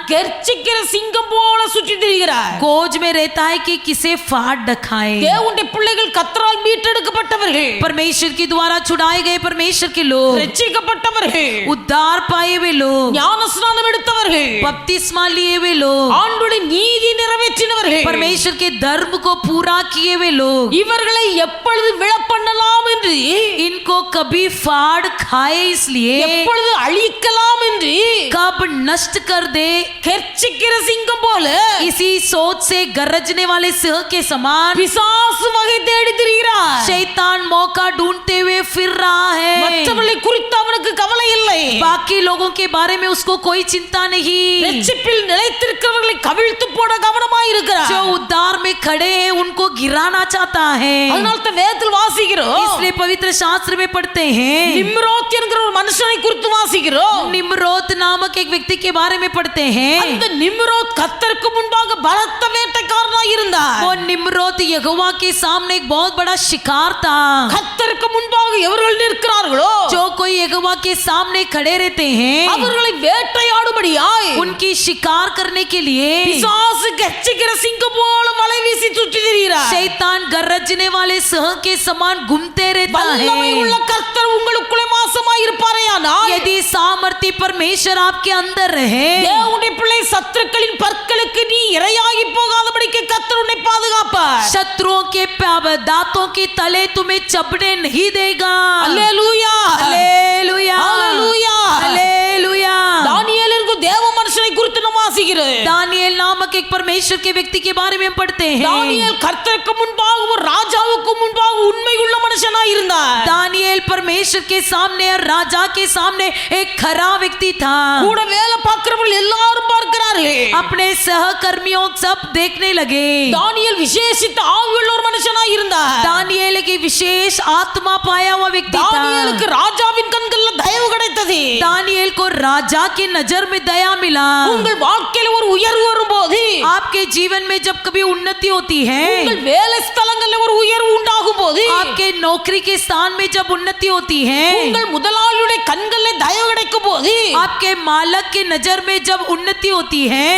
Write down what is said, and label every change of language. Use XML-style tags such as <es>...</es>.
<ta>கர்ச்சிக்கிற சிங்கம் போல சுற்றி திரிகிறார்.</ta> <hi>गोज में रहता है कि किसे फाड़ डखाए।</hi> <ta>தேவனுடைய பிள்ளைகள் கர்த்தரால் மீட்டெடுக்கப்பட்டவர்கள்,</ta> <hi>परमेश्वर के द्वारा छुड़ाए गए परमेश्वर के लोग,</hi> <ta>ரட்சிக்கப்பட்டவர்கள்,</ta> <hi>उद्धार पाए हुए लोग,</hi> <ta>ஞானஸ்நானம் எடுத்தவர்கள்,</ta> <hi>बपतिस्मा लिए हुए लोग,</hi> <ta>ஆண்டவருடைய நீதி நிறைவேற்றினவர்கள்,</ta> <hi>परमेश्वर के धर्म को पूरा किए हुए लोग,</hi> <ta>இவர்களை எப்பொழுது விழப்பண்ணலாம் என்று,</ta> <hi>इनको कभी फाड़ खाए इसलिए,</hi> <ta>எப்பொழுது அழிக்கலாம் என்று</ta> <hi>कब नष्ट कर दे,</hi> <ta>கர்ச்சிக்கிற சிங்கம் போல</ta> <hi>इसी सोच से गरजने वाले सिंह के समान</hi> <ta>பிசாசு வகை தேடி திரிகிறார்.</ta> <hi>शैतान मौका ढूंढते हुए फिर रहा है।</hi> <ta>மற்றவர்களை குறித்து அவனுக்கு கவலை இல்லை.</ta> <hi>बाकी लोगों के बारे में उसको कोई चिंता नहीं।</hi> <ta>ரட்சிப்பில் நிலைத்திருக்கிறவர்களை கவிழ்த்து போட கவனமாய் இருக்கிறார்.</ta> <hi>जो उद्धार में खड़े हैं उनको गिराना चाहता है।</hi> <ta>அதனால தான் வேதத்தில் வாசிக்கிறோம்,</ta> <hi>इसलिए पवित्र शास्त्र में पढ़ते हैं,</hi> <ta>நிம்ரோத் என்கிற ஒரு மனுஷனை குறித்து வாசிக்கிறோம்.</ta> <hi>निम्रोत नामक एक व्यक्ति के बारे में पढ़ते हैं।</hi> <ta>அந்த நிம்ரோத் கர்த்தருக்கு முன்பாக பலத்த வேட்டைக்காரனாய் இருந்தார்.</ta> <hi>वो निम्रोत यहोवा के सामने एक बहुत बड़ा शिकार था।</hi> <ta>கர்த்தருக்கு முன்பாக எவர்கள் நிற்கிறார்களோ</ta> <hi>जो कोई यहोवा के सामने खड़े रहते हैं</hi> <ta>அவர்களை வேட்டையாடும்படியாய்</ta> <hi>उनकी शिकार करने के लिए</hi> <ta>பிசாசு கர்ச்சிக்கிற சிங்கம் போல வலை வீசி சுற்றி திரிகிறார்.</ta> <hi>शैतान गरजने वाले सिंह के समान घूमते रहता</hi> <ta>வல்லமை உள்ள</ta> <hi>है।</hi> <ta>கர்த்தர் உங்களுக்குள்ளே வாசமாய் இருப்பாரேயானால்</ta> <hi>यदि सामर्थ्य परमेश्वर आपके अंदर रहे,</hi> <ta>தேவனுடைய பிள்ளை சத்துருக்களின் பற்களுக்கு நீ இரையாகி போகாதபடிக்கு கர்த்தர் உன்னை பாதுகாப்பார்.</ta> <hi>शत्रुओं के दांतों के तले तुम्हें चबने नहीं देगा।</hi> <ta>அல்லேலூயா,</ta> <hi>हालेलुया, हालेलुया. हालेलुया। नामक एक परमेश्वर के व्यक्ति के बारे में हम पढ़ते हैं।</hi> <ta>தானியேல் கர்த்தருக்கு முன்பாக ஒரு ராஜாவுக்கு முன்பாக உண்மையுள்ள மனுஷனாய் இருந்தார்.</ta> <hi>दानियेल परमेश्वर के सामने और राजा के सामने एक खरा व्यक्ति था।</hi> <ta>கூட வேலை பார்க்கிறவர்கள் எல்லாரும் பார்க்கிறார்கள்.</ta> <hi>अपने सहकर्मियों सब देखने लगे।</hi> <ta>தானியேல் விசேஷித்த ஆவியுள்ள ஒரு மனுஷனாய் இருந்தார்.</ta> <hi>दानियेल की विशेष आत्मा पाया हुआ व्यक्ति था।</hi> <ta>தானியேலுக்கு ராஜாவின் கண்கள்ல தயவு கிடைத்தது.</ta> <hi>दानियेल को राजा की नजर में दया मिला।</hi> <ta>உங்கள் வாழ்க்கையில ஒரு உயர்வு வரும்போது,</ta> <hi>आपके जीवन में जब कभी उन्नति होती है,</hi> <ta>உங்கள் வேலை ஸ்தலங்கள்ல ஒரு உயர்வு உண்டாகும் போது,</ta> <hi>आपके नौकरी के स्थान में जब उन्नति होती है,</hi> <ta>உங்கள் முதலாளியுடைய கண்கள்ல தயவு கிடைக்கும் போது,</ta> <hi>आपके मालक की नजर में जब उन्नति होती है,</hi>